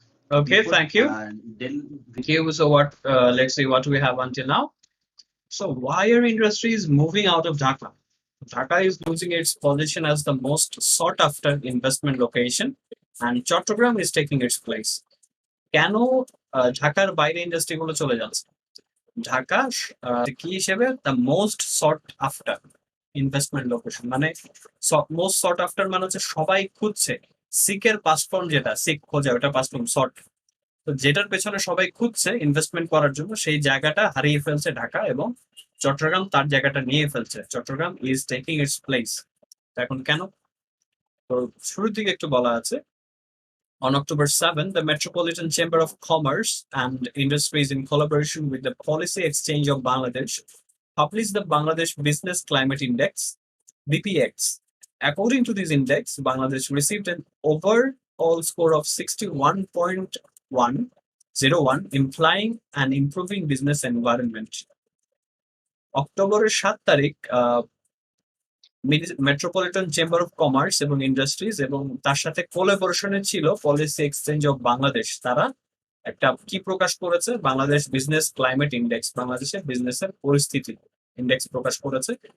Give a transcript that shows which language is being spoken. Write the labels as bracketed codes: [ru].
[en] Okay, thank you. Thank you. So let's see what we have until now. So why are industries moving out of Dhaka? Dhaka is losing its position as the most sought after investment location and Chattogram is taking its place. [bn] কেন ঢাকার বাইরে ইন্ডাস্ট্রিগুলো চলে যাচ্ছে? ঢাকা কি হিসেবে [en] the most sought after investment location, [bn] মানে most thought after মানে হচ্ছে সবাই খুঁজছে। সিকের পাস্ট ফর্ম যেটা, সিক খোঁজা, ওটা পাস্ট ফর্ম সট। তো যেটার পেছনে সবাই খুঁজছে ইনভেস্টমেন্ট করার জন্য, সেই জায়গাটা হারিয়ে ফেলছে ঢাকা এবং চট্টগ্রাম তার জায়গাটা নিয়ে ফেলছে। Chittagong is taking it's place. এখন কেন? তো শুরুর দিকে একটু বলা আছে, [en] on October 7, the Metropolitan Chamber of Commerce and Industries, in collaboration with the Policy Exchange of Bangladesh, published the Bangladesh Business Climate Index, BPX. According to this index, Bangladesh received an overall score of 61.101, implying an improving business environment. [bn] October 7 তারিখ metropolitan chamber of commerce এবং industries এবং তার সাথে কোলাবোরেশনে ছিল policy exchange of Bangladesh, তারা একটা কি প্রকাশ করেছে? বাংলাদেশ বিজনেস ক্লাইমেট ইন্ডেক্স, বাংলাদেশের বিজনেসের পরিস্থিতি ইন্ডেক্স প্রকাশ করেছে।